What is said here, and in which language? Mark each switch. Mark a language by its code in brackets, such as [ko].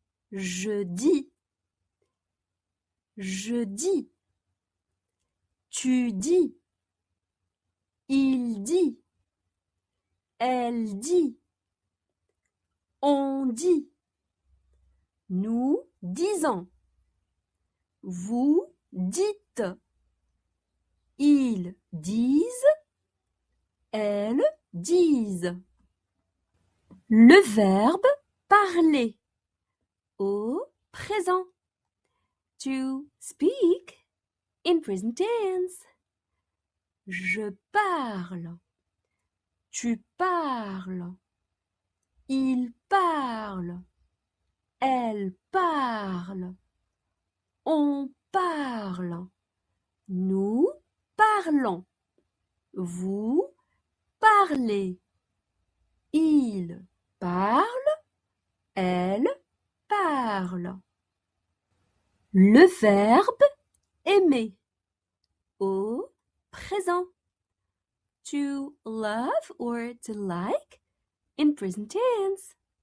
[fr] Je dis, tu dis, il dit, elle dit, on dit, nous disons, vous dites, ils disent, elles disent. Le verbe parler au présent. [en] To speak in present tense. [fr] Je parle. Tu parles. Il parle. Elle parle. On parle. Nous parlons. Vous parlez. Il parle. Elle parle. Le verbe aimer au présent. [en] To love or to like in present tense.